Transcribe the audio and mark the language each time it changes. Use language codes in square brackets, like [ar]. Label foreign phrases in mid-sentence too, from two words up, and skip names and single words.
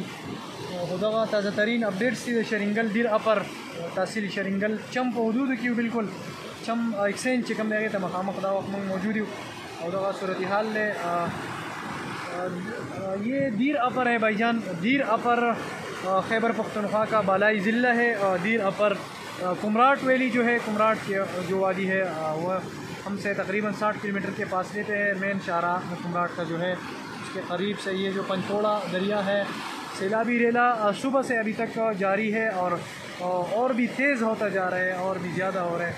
[ps] خو دغه تازه ترین اپډیټس دي د شرینګل ډیر اپر تحصیل شرینګل چم په حدودو کې بالکل چم ایکسچینج چې کوم دی هغې ته مخامخ دا وخت موږ موجود یو او دغه صورتحال دی. [ur] یہ دیر اپر ہے بھائی جان دیر اپر خیبر پختونخوا کا بالائی ضلع ہے. دیر اپر کمراٹ ویلی جو ہے کمراٹ کی جو وادی ہے وہ ہم سے تقریباً 60 کلومیٹر کے فاصلے پہ ہے. مین شاہراہ کمراٹ کا جو ہے اس کے قریب سے یہ جو پنچوڑا دریا ہے سیلابی ریلا صبح سے ابھی تک جاری ہے اور بھی تیز ہوتا جا رہا ہے اور بھی زیادہ ہو رہا ہے.